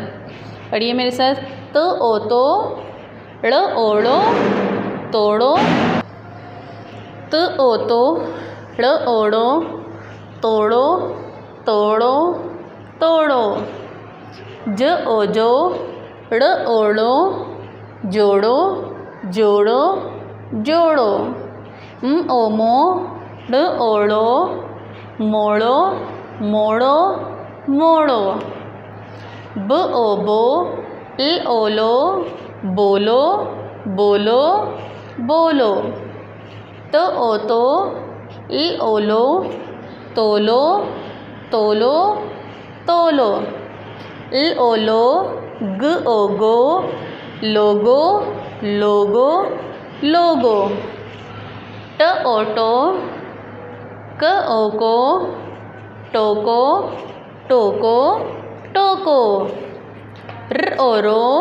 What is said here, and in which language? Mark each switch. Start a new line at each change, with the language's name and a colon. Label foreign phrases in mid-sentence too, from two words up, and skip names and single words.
Hindi: पढ़िए मेरे साथ। तो ओ तो, ड़ ओड़ो तोड़ो, त ओ तो, ड़ ओड़ो तोड़ो तोड़ो तोड़ो, ज ओ जो, ड़ ओड़ो जोड़ो जोड़ो जोड़ो, ओ मो, ड़ ओड़ो मोड़ो मोड़ो मोड़ो, ब ओ बो, ल ओलो बोलो बोलो बोलो, त ओ तो, ल ओलो तोलो तोलो तोलो, ल ओलो ग ओगो लोगो लोगो लोगो, ट ओटो क ओको टोको टोको टोको, र ओरो